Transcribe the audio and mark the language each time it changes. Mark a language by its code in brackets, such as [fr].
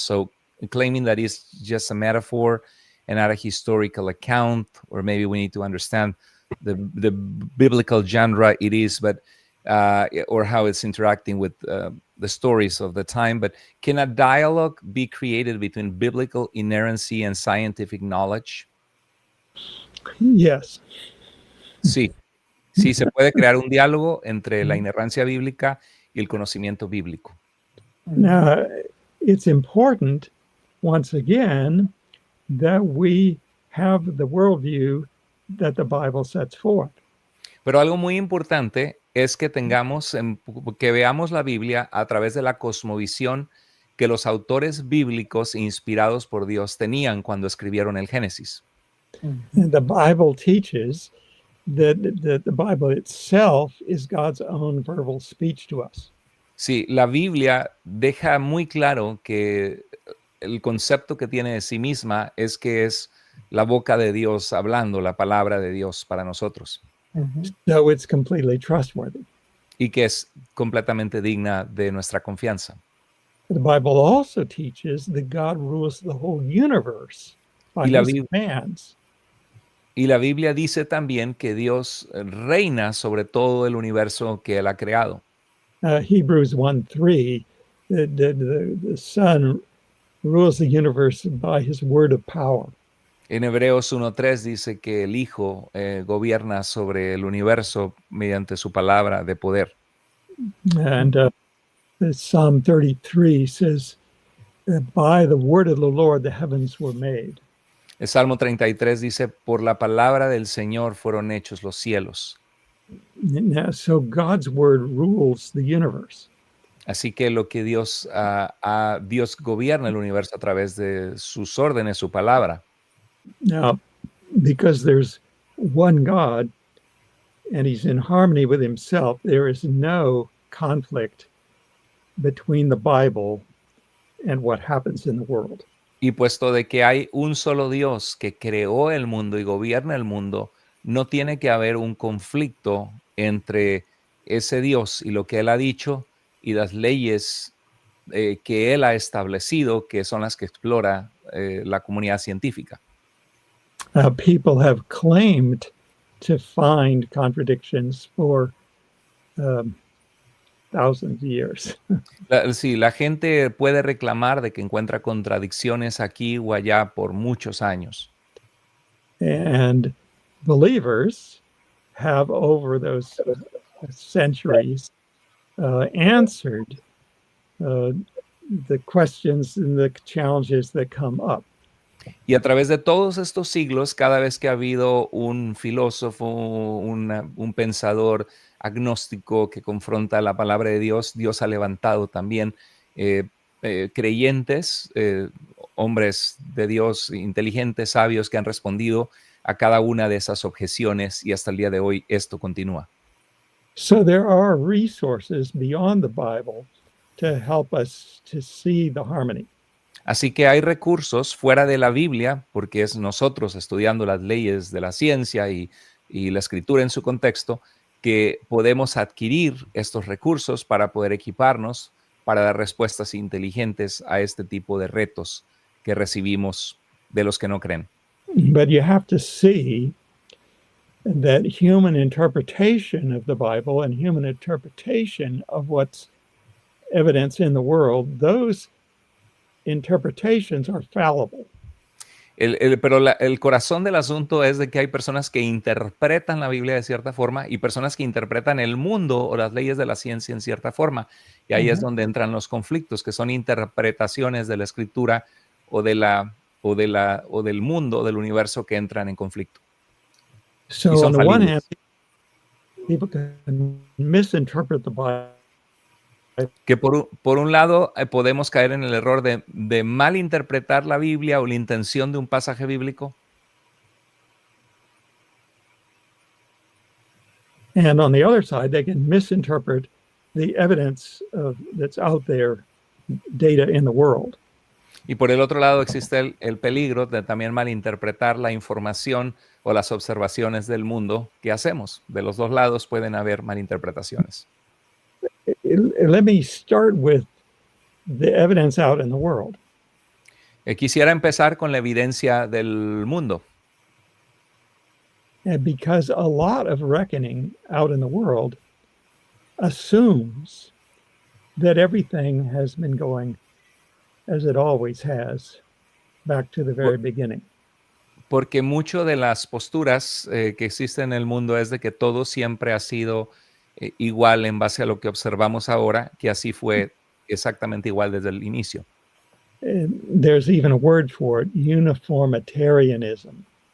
[en] So claiming that it's just a metaphor and not a historical account, or maybe we need to understand the biblical genre it is, but or how it's interacting with the stories of the time. But can a dialogue be created between biblical inerrancy and scientific knowledge? Yes. [es] Sí, sí, se puede crear un diálogo entre la inerrancia bíblica y el conocimiento bíblico. [en] Now, it's important, once again, that we have the worldview that the Bible sets forth. [es] Pero algo muy importante es que que veamos la Biblia a través de la cosmovisión que los autores bíblicos inspirados por Dios tenían cuando escribieron el Génesis. [en] And the Bible teaches that the Bible itself is God's own verbal speech to us. [es] Sí, la Biblia deja muy claro que el concepto que tiene de sí misma es que es la boca de Dios hablando, la palabra de Dios para nosotros. [en] So it's completely trustworthy. [es] Y que es completamente digna de nuestra confianza. [en] The Bible also teaches that God rules the whole universe by his commands. [es] Y la Biblia dice también que Dios reina sobre todo el universo que Él ha creado. [en] Hebrews 1:3, the Son rules the universe by his word of power. [es] En Hebreos 1:3 dice que el Hijo gobierna sobre el universo mediante su palabra de poder. [en] And Psalm 33 says, by the word of the Lord the heavens were made. [es] El Salmo 33 dice, por la palabra del Señor fueron hechos los cielos. [en] Now, so God's word rules the universe. [es] Así que lo que Dios gobierna el universo a través de sus órdenes, su palabra. [en] Now, because there's one God and he's in harmony with himself, there is no conflict between the Bible and what happens in the world. [es] Y puesto de que hay un solo Dios que creó el mundo y gobierna el mundo, no tiene que haber un conflicto entre ese Dios y lo que Él ha dicho y las leyes que Él ha establecido, que son las que explora la comunidad científica. [en] People have claimed to find contradictions for thousands of years. [es] Sí, la gente puede reclamar de que encuentra contradicciones aquí o allá por muchos años. [en] And believers have, over those centuries, answered the questions and the challenges that come up. [es] Y a través de todos estos siglos, cada vez que ha habido un filósofo, un pensador agnóstico que confronta la palabra de Dios, Dios ha levantado también creyentes, hombres de Dios, inteligentes, sabios, que han respondido a cada una de esas objeciones y hasta el día de hoy esto continúa. [en] So there are resources beyond the Bible to help us to see the harmony. [es] Así que hay recursos fuera de la Biblia, porque es nosotros estudiando las leyes de la ciencia y la escritura en su contexto, que podemos adquirir estos recursos para poder equiparnos, para dar respuestas inteligentes a este tipo de retos que recibimos de los que no creen. [en] But you have to see that human interpretation of the Bible and human interpretation of what's evidence in the world, those interpretations are fallible. [es] Pero el corazón del asunto es de que hay personas que interpretan la Biblia de cierta forma y personas que interpretan el mundo o las leyes de la ciencia en cierta forma. Y ahí es donde entran los conflictos, que son interpretaciones de la escritura o del mundo, del universo, que entran en conflicto. [en] So on the one hand, people can misinterpret the Bible. [es] Que por un lado podemos caer en el error de malinterpretar la Biblia o la intención de un pasaje bíblico. [en] And on the other side, they can misinterpret the evidence that's out there, data in the world. [es] Y por el otro lado existe el peligro de también malinterpretar la información o las observaciones del mundo que hacemos. De los dos lados pueden haber malinterpretaciones. [en] Let me start with the evidence out in the world. [es] Quisiera empezar con la evidencia del mundo. [en] And because a lot of reckoning out in the world assumes that everything has been going as it always has, back to the very beginning. [es] Porque mucho de las posturas que existen en el mundo es de que todo siempre ha sido igual en base a lo que observamos ahora, que así fue exactamente igual desde el inicio. [en] There's even a word for it, uniformitarianism.